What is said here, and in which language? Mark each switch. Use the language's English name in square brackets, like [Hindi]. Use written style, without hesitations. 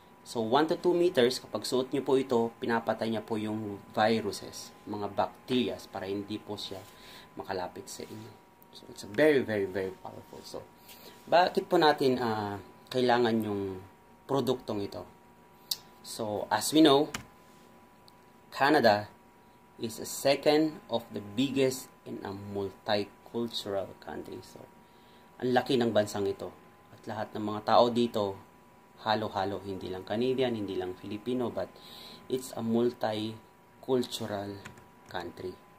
[Filipino] So, 1 to 2 meters, kapag suot nyo po ito, pinapatay niya po yung viruses, mga bacteria, para hindi po siya makalapit sa inyo. So, [English] it's very, very, very powerful. [Filipino] So, bakit po natin kailangan yung produktong ito? [English] So, as we know, Canada is a second of the biggest in a multicultural country. [Filipino] So, ang laki ng bansang ito. At lahat ng mga tao dito, halo-halo. Hindi lang Canadian, hindi lang Filipino, [English] but it's a multicultural country.